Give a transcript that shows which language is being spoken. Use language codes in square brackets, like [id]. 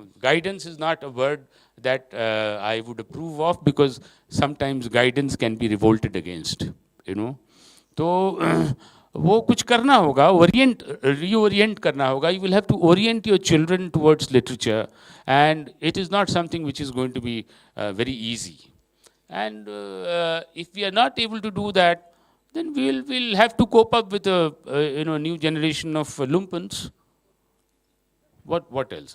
[en] Guidance is not a word that I would approve of, because sometimes guidance can be revolted against. [hi] तो वो कुछ करना होगा, reorient करना होगा. [en] You will have to orient your children towards literature, and it is not something which is going to be very easy. And if we are not able to do that, then we'll have to cope up with a new generation of lumpens. What else?